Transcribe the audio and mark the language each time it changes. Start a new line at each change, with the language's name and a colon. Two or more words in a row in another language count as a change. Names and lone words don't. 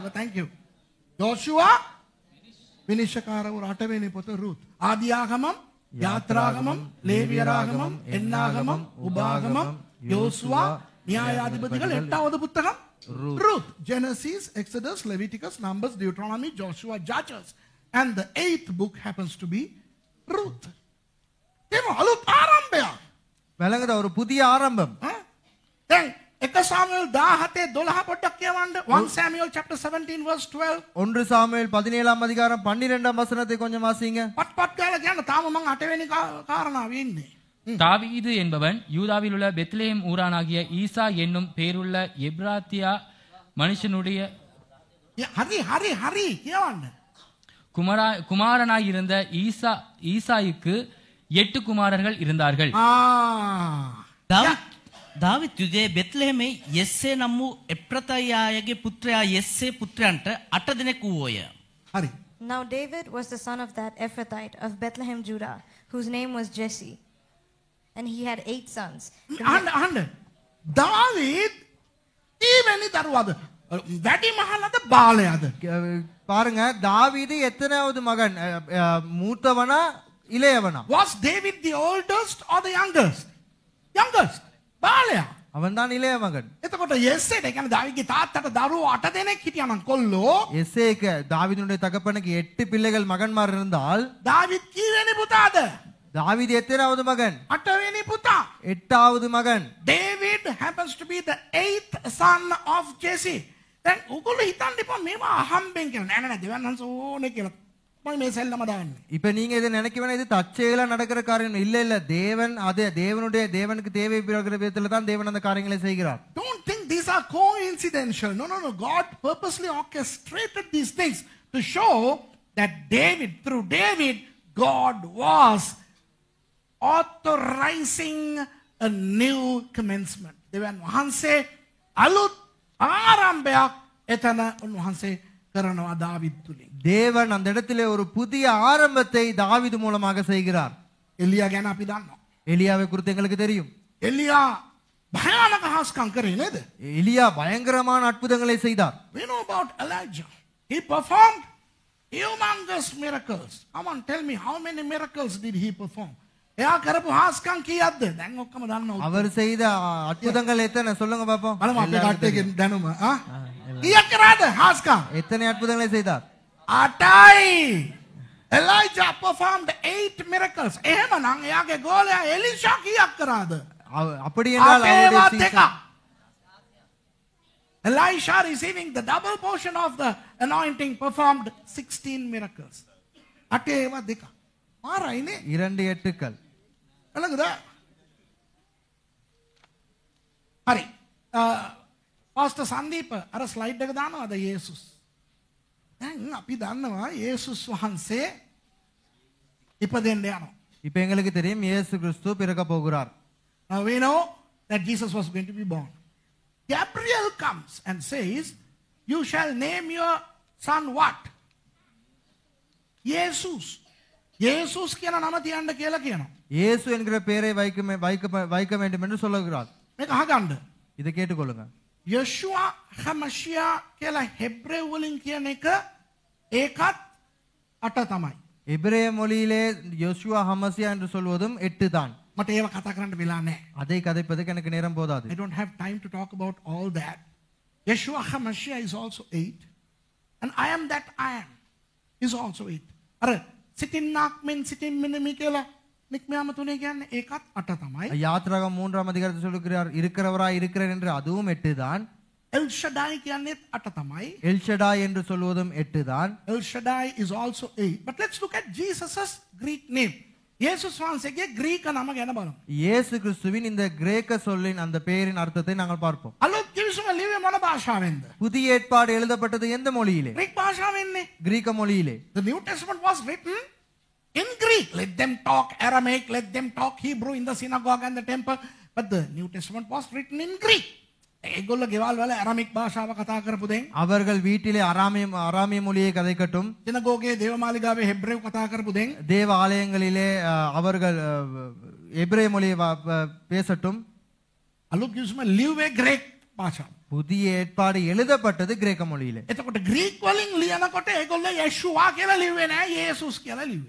English: Thank you.
Sinhala: යෝෂුවා, විනිශ්චයකාරවරු 8 වෙනි පොත රුත්. ආදියාගමම්, යාත්‍රාගමම්, ලේවියරාගමම්, එන්නාගමම්, උපාගමම්, යෝසුවා,
Tamil: நியாயாதிபதிகள் 8வது புத்தகம்
Sinhala: Ruth.
English: Genesis, Exodus, Leviticus, Numbers, Deuteronomy, Joshua, Judges, and the 8th book happens to be Ruth.
Sinhala: ඒක අලුත් ආරම්භයක්.
Tamil: விளங்குதா ஒரு புதிய ஆரம்பம்.
Sinhala: දැන් 1 සාමුවෙල් 17:12 පොඩ්ඩක් කියවන්න.
English: 1 Samuel chapter 17 verse 12.
Tamil: 1 சாமுவேல் 17ஆம் அதிகாரம் 12ஆம் வசனத்தை கொஞ்சம் வாசிங்க.
Sinhala: පට් ගාලා කියන්න තාම මම 8 වෙනි කාරණාව ඉන්නේ.
Tamil: தாவீது என்பவன் யூதாவில் உள்ள பெத்லெஹேம் ஊரானாகிய ஈசா என்னும் பேருள்ள எப்ராத்தியா மனுஷனுடைய
Sinhala: හරි කියවන්න.
Tamil: குமாரனாயிருந்த ஈசாய்க்கு 8 குமாரர்கள் இருந்தார்கள்.
Sinhala: දාවිත් යුදේ බෙත්ලෙහෙමේ යෙස්සේ නම් වූ එප්‍රතයායගේ පුත්‍රයා යෙස්සේ පුත්‍රයන්ට 8 දෙනෙක් වූෝය. හරි.
English: Now David was the son of that Ephrathite of Bethlehem, Judah, whose name was Jesse. And he had 8 sons.
Sinhala: අහන්න. දාවිත් ඊවැනි දරුවාද? වැඩි මහලද බාලයාද?
Tamil: பாருங்க தாவீது எத்தனாவது மகன்? மூத்தவனா இளையவனா?
English: Was David the oldest or the youngest? Youngest.
Sinhala: බාලයා.
Tamil: அவன்தான் இளைய மகன்.
Sinhala: එතකොට යෙස්සේට කියන්නේ දාවිත්ගේ තාත්තට දරුවෝ 8 දෙනෙක් හිටියානම් කොල්ලෝ
Tamil: எசேக்கு தாவீதுடைய தகப்பனுக்கு 8 பிள்ளைகள் மகன்மார் இருந்தால்
Sinhala: දාවිත් කීවෙනි පුතාද?
Tamil: தாவீது எத்தனாவது மகன்?
Sinhala: 8 වෙනි පුතා.
Tamil: 8வது மகன்.
English: David happens to be the 8th son of Jesse.
Sinhala: දැන් ඔයගොල්ලෝ හිතන්න එපා මේවා අහම්බෙන් කියලා. නෑ දෙවියන් වහන්සේ ඕනේ කියලා. මම මේ සෙල්ලම දාන්නේ.
Tamil: இப்ப நீங்க இதை நினைக்க வேணாம் இது தற்செயலா நடக்கிற காரியம் இல்ல தேவனுக்கு தேவை பிறகுற விதத்துல தான் தேவன் அந்த காரியங்களை செய்கிறார்.
English: Don't think these are coincidental. No. God purposely orchestrated these things to show that through David, God was authorizing a new commencement.
Sinhala: දෙවියන් වහන්සේ අලුත් ආරම්භයක් එතන උන්වහන්සේ කරනවා දාවිත් තුලින්.
Tamil: தேவன் அந்த இடத்திலே ஒரு புதிய ஆரம்பத்தை தாவீது மூலமாக செய்கிறார்.
Sinhala: එලියා ගැන අපි දන්නවා.
Tamil: எலியாவை குறித்து எங்களுக்கு தெரியும்.
Sinhala: එලියා භයානක හාස්කම් කරේ නේද?
Tamil: எலியா பயங்கரமான அற்புதங்களை செய்தார்.
English: We know about Elijah. He performed humongous miracles. Come on, tell me, how many miracles did he perform?
Sinhala: එයා කරපු හාස්කම් කීයක්ද? දැන් ඔක්කොම දන්නවා.
Tamil: அவர் செய்த அற்புதங்கள் எத்தனை சொல்லுங்க பாப்போம்.
Sinhala: බලමු අපේ කට්ටියගේ දැනුම. කීයක් කරාද හාස්කම්?
Tamil: எத்தனை அற்புதங்களை செய்தார்?
Sinhala: 8යි.
English: Elijah performed 8 miracles.
Sinhala: එහෙමනම් එයාගේ ගෝලයා එලිෂා කීයක් කරාද?
Tamil: அப்படி என்றால் அவருடைய
Sinhala: අපේවත්
Tamil: சீசன்
Sinhala: එකක්.
English: Elisha receiving the double portion of the anointing performed 16 miracles.
Sinhala: අටේවා දෙක. මාරයිනේ.
Tamil: 2 8கள்.
Sinhala: බලගද? හරි. පාස්ටර් සංදීප අර ස්ලයිඩ් එක දානවාද යේසුස්? දැන් අපි දන්නවා යේසුස් වහන්සේ ඉපදෙන්න යනවා.
Tamil: இப்ப எங்களுக்கு தெரியும் இயேசு கிறிஸ்து பிறக்க போகிறார்.
English: Now we know that Jesus was going to be born. Gabriel comes and says, you shall name your son what?
Sinhala: Jesus. Jesus කියන නම තියන්න කියලා කියනවා.
Tamil: இயேசு என்கிற பெயரை வைக்க வேண்டும் என்று சொல்லுகிறார்.
Sinhala: මේක අහගන්න.
Tamil: இதை கேட்டுக்கொள்ளுங்க.
Sinhala: යෂුවා හමෂියා කියලා හෙබ්‍රේව වලින් කියන එක ඒකත් 8 තමයි.
Tamil: எபிரேய மொழியிலே யோசுவா ஹமசியா என்று சொல்வதும் 8 தான்.
Sinhala: මට ඒව කතා කරන්න වෙලා නැහැ.
Tamil: அதை கதைப்பதற்கு எனக்கு நேரம் போதாது.
English: I don't have time to talk about all that. Yeshua HaMashiach is also 8. And I am that I am is also 8.
Sinhala: අර සිටින්නාක් මෙන් සිටින් මෙන්න කියලා නික්මයාම තුනේ කියන්නේ ඒකත් 8 තමයි.
Tamil: யாத்ராகம் 3ஆம் அதிகாரத்தில் சொல்லுகிறார் இருக்கிறவராய் இருக்கிறார் என்று அதுவும் 8 தான்.
Sinhala: El Shaddai කියන්නේත් 8 තමයි.
Tamil: எல்ஷடாய் என்று சொல்வதும் 8 தான்.
English: El Shaddai is also 8. But let's look at Jesus's Greek name.
Sinhala: இயேசுஸ் வහන්සේගේ ග්‍රීක නම ගැන බලමු.
Tamil: இயேசு கிறிஸ்துவின் இந்த கிரேக்க சொல்லின் அந்த பெயரின் அர்த்தத்தை நாங்கள் பார்ப்போம்.
Sinhala: අලුත් කිවිසුම ලිව්වේ මොන භාෂාවෙන්ද?
Tamil: புதிய ஏற்பாடு எழுதப்பட்டது எந்த மொழியிலே?
Sinhala: ග්‍රීක භාෂාවෙන්නේ.
Tamil: கிரீக்க மொழியிலே.
English: The New Testament was written in Greek. Let them talk Aramaic, let them talk Hebrew in the synagogue and the temple. But the New Testament was written in Greek.
Sinhala: ඒගොල්ල ගෙවල් වල ඇරමික් භාෂාව කතා කරපු දෙන්
Tamil: அவர்கள் வீட்டிலே அராமிய மொழியை கதைக்கட்டும்.
Sinhala: සිනගෝගේ දේවමාලිගාවේ හෙබ්‍රේව කතා කරපු දෙන්
Tamil: தேவ ஆலயங்களிலே அவர்கள் எபிரேய மொழியை பேசட்டும்.
Sinhala: අලුත් කිවිසුම ලිව්වේ ග්‍රීක භාෂාව.
Tamil: புதிய ஏற்பாடு எழுதப்பட்டது கிரேக்க மொழியிலே.
Sinhala: එතකොට ග්‍රීක වලින් ලියනකොට ඒගොල්ල යේෂුවා කියලා ලිව්වේ නෑ යේසුස් කියලා ලිව්වේ.